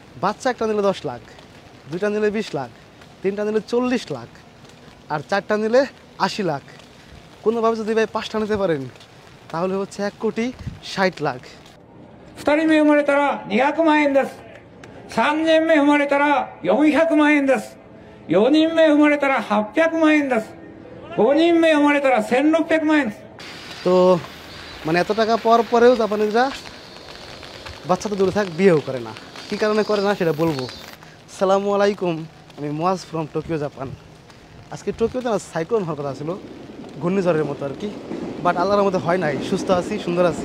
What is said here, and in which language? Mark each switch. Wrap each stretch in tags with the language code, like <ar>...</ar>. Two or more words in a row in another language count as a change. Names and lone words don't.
<bn>বাচ্চা একটা নিলে 10 লাখ, দুইটা নিলে 20 লাখ, তিনটা নিলে 40 লাখ, আর চারটা নিলে 80 লাখ। কোনোভাবে যদি ভাই 5টা নিতে পারেন তাহলে হচ্ছে 1,60,00,000।</bn> <ja>2 人目生まれたら200万円です。3人目生まれたら400万円です。4人目生まれたら800万円です。5人目生まれたら1600万円です。</ja> <bn>তো মানে এত টাকা পাওয়ার পরেও জাপানিজরা বাচ্চা তো দূরে থাক বিয়েও করে না। কী কারণে করে না সেটা বলবো।</bn> <ar>السلام عليكم,</ar> <bn>আমি মোয়াজ ফ্রম টোকিও, জাপান। আজকে টোকিওতে না সাইক্লোন হওয়ার কথা ছিল, ঘূর্ণিঝড়ের মতো আর কি, বাট আল্লাহর মধ্যে হয় নাই, সুস্থ আছি, সুন্দর আছি।</bn>